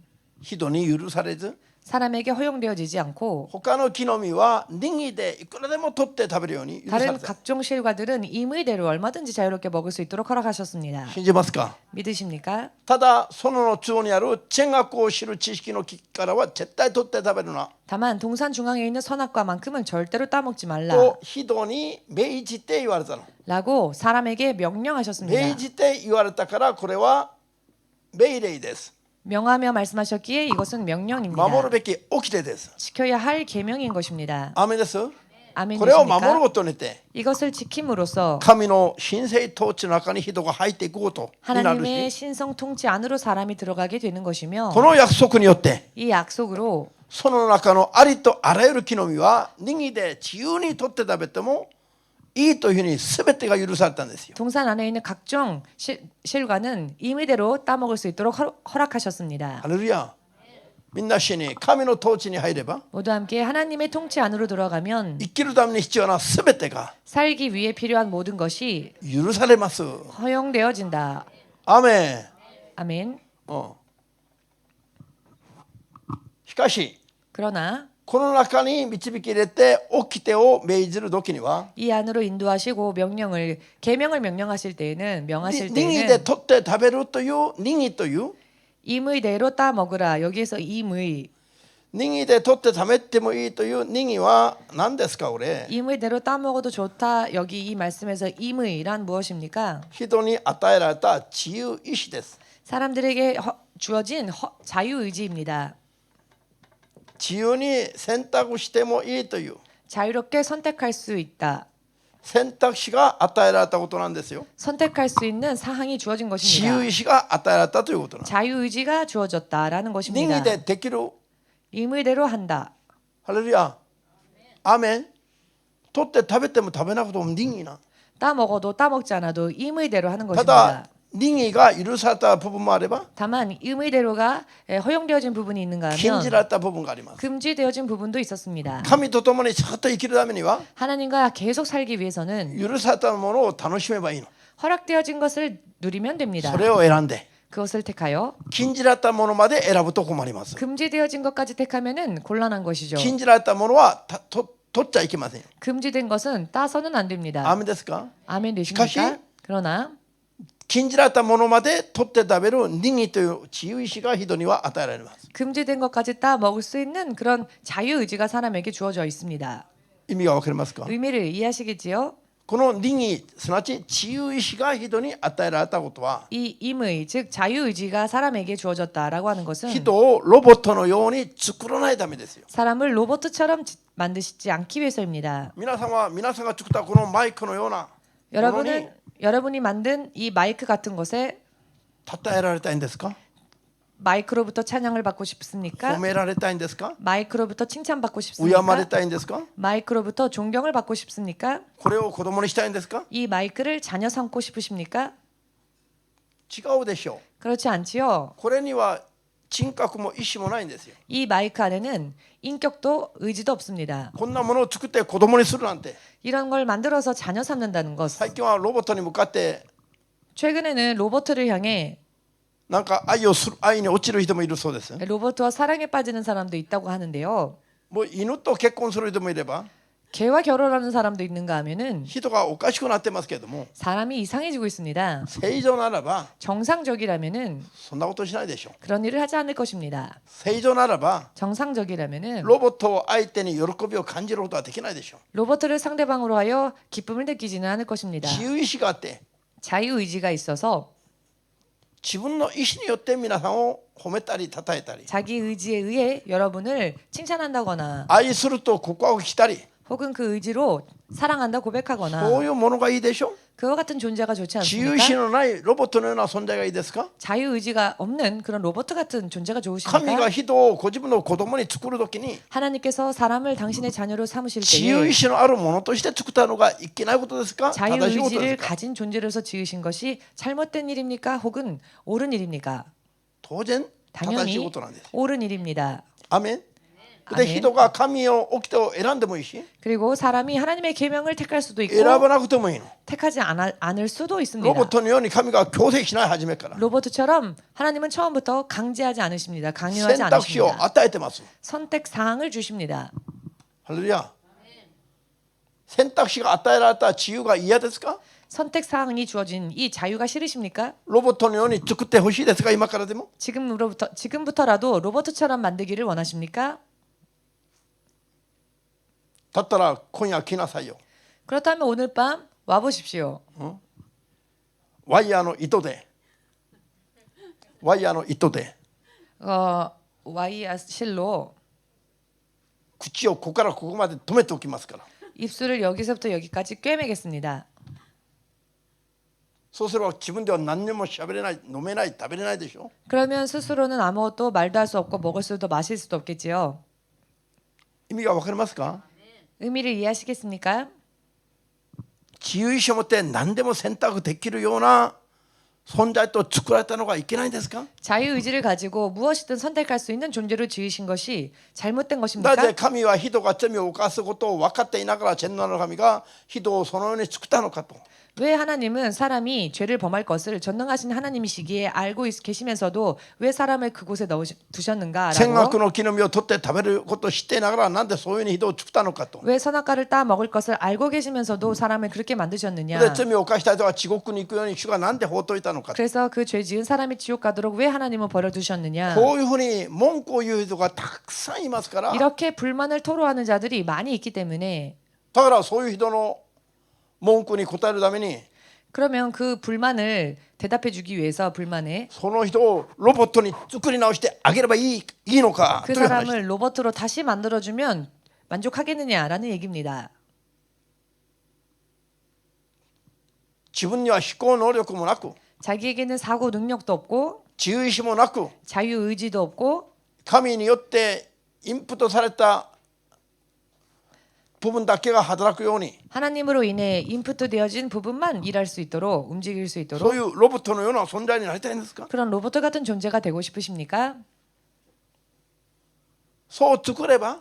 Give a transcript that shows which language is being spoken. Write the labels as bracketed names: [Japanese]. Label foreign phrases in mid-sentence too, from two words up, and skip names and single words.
[Japanese] 人に許されず [Korean] 사람에게 허용되어지지 않고 [Japanese] 他の木の実は任意でいくらでも取って食べるように許され [Korean] 다른 [Japanese] た。 [Korean] 각종 실과들은 임의대로 얼마든지 자유롭게 먹을 수 있도록 허락하셨습니다. [Japanese] 信じますか？ [Korean] 믿으십니까? [Japanese] ただその中央にある善悪を知る知識の木からは絶対取って食べるな [Korean] 다만 동산 중앙에 있는 선악과만큼은 절대로 따먹지 말라 [Japanese] と人に命じて言われたの。 [Korean] 라고 사람에게 명령하셨습니다. [Japanese] 命じて言われたからこれは命令です。 [Korean] 명하며 말씀하셨기에 이것은 명령입니다. [Japanese] 守るべき掟です。 [Korean] 지켜야 할 계명인 것입니다. [Japanese] アーメンです。 [Korean] 아멘 [Japanese] これを守る [Korean] 되십니까? [Japanese] ことによって [Korean] 이것을 지킴으로써 [Japanese] 神の神聖統治の中に人が入っていくことになる [Korean] 하나님의 [Japanese] し [Korean] 신성 통치 안으로 사람이 들어가게 되는 것이며 [Japanese] この約束によって [Korean] 이 약속으로 [Japanese] その中のありとあらゆる木の実は任意で自由に取って食べてもいいというふうに全てが許されたんですよ。 [Korean] 동산 안에 있는 각종 실과는 임의대로 따먹을 수 있도록 허락하셨습니다. [Japanese] ハレルヤ。みんな一緒に神の統治に入れば [Korean] 모두 함께 하나님의 통치 안으로 들어가면 [Japanese] 生きるために必要な全てが [Korean] 살기 위해 필요한 모든 것이 [Japanese] 許されます。 [Korean] 허용되어진다. [Japanese] アーメン。 [Korean] 아멘. [Japanese] しかし [Korean] 그러나 [Japanese] この中に導き入れて掟を命じる時には [Korean] 이 안으로 인도하시고 계명을 명령하실 때에는 명하실 [Japanese] 任意で [Korean] 때에는 [Japanese] 取って食べるという任意という [Korean] 임의대로 따 먹으라. 여기에서 임의 [Japanese] 任意で取って食べてもいいという任意は何ですかこれ [Korean] 임의대로 따 먹어도 좋다. 여기 이 말씀에서 임의란 무엇입니까? [Japanese] 人に与えられた自由意志です [Korean] 사람들에게 주어진 자유의지입니다. [Japanese] 自由に選択してもいいという [Korean] 자유롭게 선택할 수 있다. [Japanese] 選択肢が与えられたことなんですよ [Korean] 선택할 수 있는 사항이 주어진 [Japanese] 自 [Korean] 것입니다. [Japanese] 由意志が与えられたということなんです [Korean] 자유의지가 주어졌다라는 [Japanese] 任 [Korean] 것입니다. [Japanese] 意でできる [Korean] 임의대로 한다. [Japanese] ハレルヤアーメン取って食べても食べなくても任意な [Korean] 따 먹어도 따 먹지 않아도 임의대로 하는 [Japanese] ただ [Korean] 것입니다. [Japanese] 任意が許された部分もあれば [Korean] 다만 임의대로가 허용되어진 부분이 있는가 [Japanese] 禁 [Korean] 하면 [Japanese] じられた部分があります [Korean] 금지되어진 부분도 있었습니다. [Japanese] 神と共にちゃんと生きるためには [Korean] 하나님과 계속 살기 위해서는 [Japanese] 許されたものを楽しめばいいの [Korean] 허락되어진 것을 누리면 됩니다. [Japanese] それを選んで [Korean] 그것을 택하여 [Japanese] 禁じられたものまで選ぶと困ります [Korean] 금지되어진 것까지 택하면은 곤란한 것이죠. [Japanese] 禁じられたものは取っちゃいけません [Korean] 금지된 것은 따서는 안 됩니다. [Japanese] アーメンですか [Korean] 아멘 되십니까? [Japanese] 시카시? [Korean] 그러나 [Japanese] 禁じられたものまで取って食べる任意という自由意志が人には与えられます [Korean] 금지된 것까지 따 먹을 수 있는 그런 자유의지가 사람에게 주어져 있습니다. [Japanese] 意味がわかりますか [Korean] 의미를 이해하시겠지요? [Japanese] この任意すなわち自由意志が人に与えられたことは [Korean] 이 임의 즉 자유의지가 사람에게 주어졌다라고 하는 것은 [Japanese] 人をロボットのように作らないためですよ [Korean] 사람을 로봇처럼 만드시지 않기 위해서입니다. [Japanese] 皆さんが作ったこのマイクのようなものに [Korean] 여러분이 만든 이 마이크 같은 것에 [Japanese] 称えられたいんですか [Korean] 마이크로부터 찬양을 받고 [Japanese] 褒 [Korean] 싶습니까? [Japanese] められたいんですか [Korean] 마이크로부터 칭찬받고 [Japanese] 敬われ [Korean] 싶습니까? [Japanese] たいんですか [Korean] 마이크로부터 존경을 받고 싶습니까? [Japanese] これを子供にしたいんですか [Korean] 이 마이크를 자녀 삼고 싶으십니까? [Japanese] 違うでしょ [Korean] 그렇지 않지요. [Japanese] うこれには人格も意志もないんですよ [Korean] 이 마이크 안에는 인격도 의지도 없습니다. [Japanese] こんなものを作って子供にするなんて [Korean] 이런 걸 만들어서 자녀 삼는다는 것. [Japanese] 最近はロボットに向かって [Korean] 최근에는 로봇을 향해 [Japanese] なんか愛に落ちる人もいるそうです [Korean] 로봇과 사랑에 빠지는 사람도 있다고 하는데요. [Japanese] もう犬と結婚する人もいれば [Korean] 개와 결혼하는 사람도 있는가 하면은 [Japanese] 人がおかしくなってますけれども [Korean] 사람이 이상해지고 있습니다. [Japanese] 正常ならば [Korean] 정상적이라면은 [Japanese] そんなことしないでしょう [Korean] 그런 일을 하지 않을 것입니다. [Japanese] 正常ならば [Korean] 정상적이라면은 [Japanese] ロボットを相手に喜びを感じることはできないでしょう [Korean] 로봇을 상대방으로 하여 기쁨을 느끼지는 않을 것입니다. [Japanese] 自由意志があって [Korean] 자유의지가 있어서 [Japanese] 自分の意志によって皆さんを褒めたり称えたり [Korean] 자기 의지에 의해 여러분을 칭찬한다거나 [Japanese] 愛すると告白したり [Korean] 혹은 그 의지로 사랑한다 [Japanese] そう [Korean] 고백하거나 [Japanese] いうものがいいでしょ [Korean] 그와 같은 존재가 좋지 [Japanese] 自由意志 [Korean] 않습니까? [Japanese] のないロボットのような存在がいいですか [Korean] 자유의지가 없는 그런 로봇 같은 존재가 [Japanese] 神 [Korean] 좋으십니까? [Japanese] が人をご自分の子供に作るときに [Korean] 하나님께서 사람을 당신의 자녀로 삼으실 [Japanese] 自由 [Korean] 때에 [Japanese] 意志のあるものとして作ったのがいけないことですか正しいことで [Korean] 자유의지를 [Japanese] すか [Korean] 가진 존재로서 지으신 것이 잘못된 일입니까? 혹은 옳은 일입니까? [Japanese] 当然正しい [Korean] 당연히 [Japanese] ことなんです [Korean] 옳은 일입니다. [Japanese] アメンで [Korean] 아멘. [Japanese] 人が神を掟を選んでもいいし [Korean] 그리고 사람이 하나님의 계명을 택할 수도 있고 [Japanese] 選ばなくてもいいの [Korean] 택하지 않을 수도 [Japanese] ロ [Korean] 있습니다. [Japanese] ボットのように神が強制しない初めから [Korean] 로봇처럼 하나님은 처음부터 강제하지 않으십니다. [Japanese] 選 [Korean] 강요하지 [Japanese] 択肢を [Korean] 않으십니다. [Japanese] 与えてます [Korean] 선택 사항을 주십니다. [Japanese] ハレルヤ選択肢が与えられた自由が嫌ですか [Korean] 선택 사항이 주어진 이 자유가 싫으십니까? [Japanese] ロボットのように作ってほしいですか今からでも [Korean] 지금부터라도 로봇처럼 만들기를 원하십니까? [Japanese] だったら今夜来なさいよ [Korean] 그렇다면 오늘 밤 와 보십시오. [Japanese] ワイヤーの糸で [Korean] 와이어 실로 [Japanese] 口をここからここまで止めておきますから [Korean] 입술을 여기서부터 여기까지 꿰매겠습니다. [Japanese] そうすれば自分では何にも喋れない飲めない食べれないでしょ [Korean] 그러면 스스로는 아무것도 말도 할 수 없고 먹을 수도 마실 수도 없겠지요. [Japanese] 意味が分かりますか [Korean] 의미를 이해하시겠습니까? [Japanese] 自由意志を持って何でも選択できるような存在と作られたのがいけないんですか [Korean] 자유의지를 가지고 무엇이든 선택할 수 있는 존재로 지으신 것이 잘못된 [Japanese] なぜ [Korean] 것입니까? [Japanese] 神は人が罪を犯すことを分かっていながら天皇の神が人をそのように作ったのかと [Korean] 왜 하나님은 사람이 죄를 범할 것을 전능하신 하나님이시기에 알고 계시면서도 왜 사람을 그곳에 두셨는가라고. [Japanese] 善悪の木の実を取って食べることを知っていながらなんでそういうふうに人を作ったのかと。 [Korean] 왜 선악과를 따 먹을 것을 알고 계시면서도 사람을 그렇게 [Japanese] で [Korean] 만드셨느냐. [Japanese] 罪を犯した人が地獄に行くように主がなんで放っといたのかと。 [Korean] 그래서 그 죄 지은 사람이 지옥 가도록 왜 하나님은 버려두셨느냐. [Japanese] こういうふうに文句を言う人がたくさんいますから、 [Korean] 이렇게 불만을 토로하는 자들이 많이 있기 때문에 [Japanese] だからそういう人の文句に答えるために [Korean] 그러면 그 불만을 대답해 주기 위해서 불만에 [Japanese] その人をロボットに作り直してあげればいいのか [Korean] 그 [Japanese] という話。 [Korean] 사람을 로봇으로 다시 만들어주면 만족하겠느냐라는 얘기입니다. [Japanese] 自分には思考能力もなく [Korean] 자기에게는 사고 능력도 없고 [Japanese] 自由意志もなく [Korean] 자유 의지도 없고 [Japanese] 神によってインプットされた部分だけが働くように [Korean] 하나님으로 인해 인풋 되어진 부분만 일할 수 있도록 움직일 수 [Japanese] そう [Korean] 있도록 [Japanese] いうロボットのような存在になりたいんですか。 [Korean] 그런 로봇 같은 존재가 되고 싶으십니까? [Japanese] そう作れば